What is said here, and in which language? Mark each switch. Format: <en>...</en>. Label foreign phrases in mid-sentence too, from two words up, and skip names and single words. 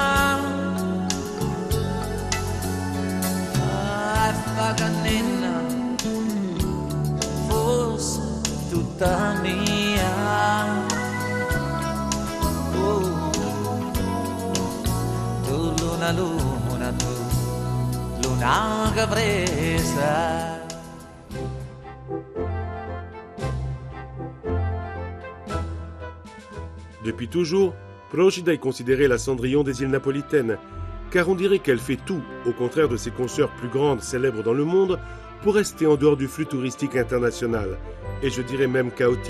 <it>fa cannella fosse tutta mia tu luna tu luna che presa.</it> <fr>Depuis toujours, Procida est considérée la Cendrillon des îles napolitaines, car on dirait qu'elle fait tout, au contraire de ses consoeurs plus grandes célèbres dans le monde, pour rester en dehors du flux touristique international, et je dirais même chaotique.</fr>